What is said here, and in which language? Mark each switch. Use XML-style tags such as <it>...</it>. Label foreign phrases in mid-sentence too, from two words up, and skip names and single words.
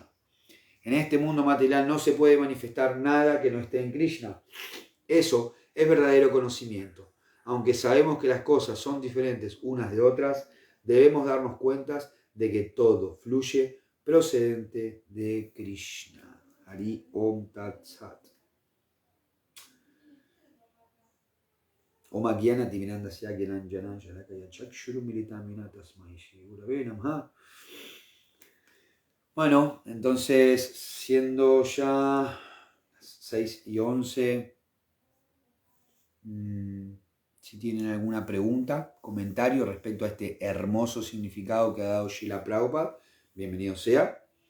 <es>En este mundo material no se puede manifestar nada que no esté en Krishna. Eso es verdadero conocimiento. Aunque sabemos que las cosas son diferentes unas de otras, debemos darnos cuenta de que todo fluye procedente de Krishna.</es> <sa>हरि ॐ तत् सत्. ॐ अज्ञान तिमिरान्धस्य ज्ञानाञ्जन शलाकया चक्षुरु न्मीलितं येन तस्मै श्री गुरवे नमः.</sa> <es>Bueno, entonces, siendo ya 6:11, si tienen alguna pregunta, comentario respecto a este hermoso significado que ha dado Srila Prabhupada, bienvenido sea.</es>